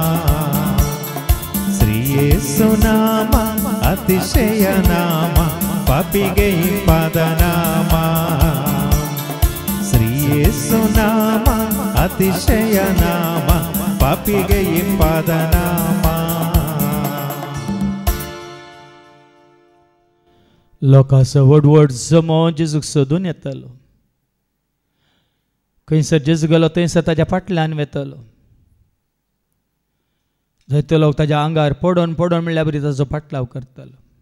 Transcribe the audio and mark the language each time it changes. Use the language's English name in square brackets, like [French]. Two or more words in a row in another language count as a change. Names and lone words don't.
[Kannada] ಶ್ರೀ ಯೇಸು ನಾಮ ಅತಿಶಯ ನಾಮ, ಪಾಪಿಗೆ ಇಂಪಾದ ನಾಮ. ಶ್ರೀ ಯೇಸು ನಾಮ ಅತಿಶಯ ನಾಮ, ಪಾಪಿಗೆ ಇಂಪಾದ ನಾಮ. [Konkani] लोकांचो वडवड जमो जेजूक सोदून येतलो. खंयसर जेजू गेलो थंयसर ताच्या फाटल्यान वेतलो. जायते लोक ताच्या आंगार पडोन पडोन म्हणल्यार बरी ताजो फाटलाव करतलो.